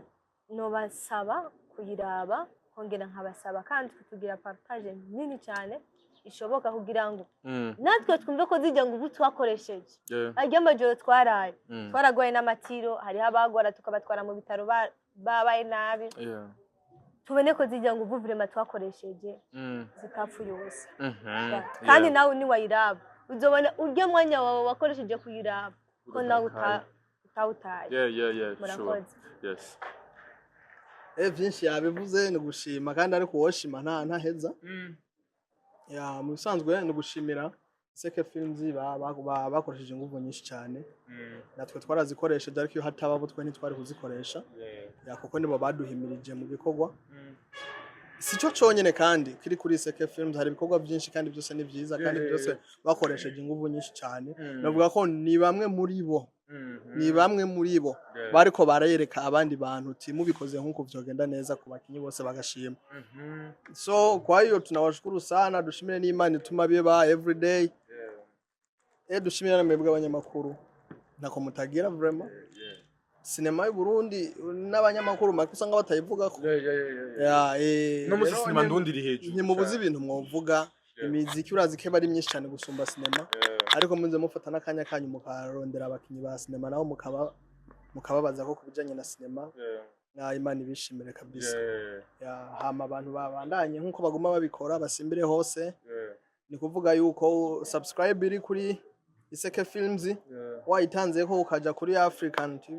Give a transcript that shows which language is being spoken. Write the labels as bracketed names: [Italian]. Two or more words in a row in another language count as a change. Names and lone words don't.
[Rundi] no basaba kuyiraba kongera nkabasaba kandi kutugira partage nini cyane ishoboka kugira ngo natwe twumve ko zijya ngo ubu twakoresheje ajya amajoro twaraye twaragoye n'amatiro hari abagora tukabatwara mu bitaro babaye nabi tubone ko zijya ngo ubu vraiment twakoresheje zikapfuye ubusa kandi nawe ni wayiraba uzobona uryo mwanya wawe wakoresheje kuyiraba ko nawe utawutaye [English] sure yes [Rundi] byinshi yabivuze ni gushima kandi ariko woshima ntaheza ya mu bisanzwe ni gushimira Seke Films bakoresheje ingufu nyinshi cyane natwe twarazikoresheje ariko iyo hataba bo twe ntitwari kuzikoresha ya kuko nibo baduhimirije mu bikorwa sico cyonyene kandi kiri kuri Seke Films hari ibikorwa byinshi kandi byose ni byiza kandi byose bakoresheje ingufu nyinshi cyane navuga ko ni bamwe muri bo bariko barayereka abandi bantu uti mubikoze nkuko vyogenda neza ku bakinyi bose bagashima so [Swahili] kwa hiyo tunawashukuru sana [Rundi] dushimire n'Imana ituma biba everyday dushimire na mwebwe abanyamakuru nako mutagira vraiment cinema y'u Burundi n'abanyamakuru makusanga batayivuga ko no muri cinema ndundi iri hejuru ntimubuze ibintu mwovuga imiziki urazi ke bari myinshi cyane gusumba cinema ariko munze mufata nakanya kanyu mukarondera abakinyi ba cinema naho mukababaza ko kubijanye na cinema na Imana ibishimire kabisa hama abantu babandanye nkuko baguma babikora basimbire hose ni kuvuga yuko subscribe iri kuri Iseke Films wayitanze ko ukaja kuri African TV